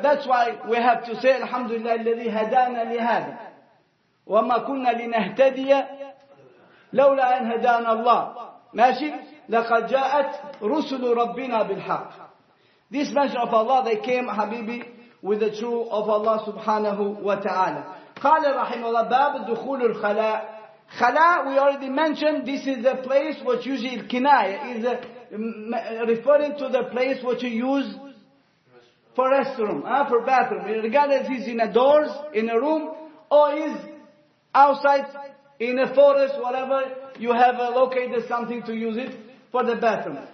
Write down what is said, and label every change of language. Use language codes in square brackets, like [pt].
[en] That's why we have to say, [ar] Alhamdulillah, الذي هدانا لهذا وما كنا لنهتدي لولا أن هدانا الله. ماشي؟ لقد جاءت رسل ربنا بالحق. [en] This Messenger of Allah, they came, Habibi, with the truth of Allah subhanahu wa ta'ala. [ar] قال رحمه الله باب دخول الخلاء. [en] Khala, we already mentioned, this is the place which usually kinaya is referring to the place which you use for restroom, for bathroom. Regardless if it's in a doors, in a room, or is outside, in a forest, whatever, you have located something to use it for the bathroom.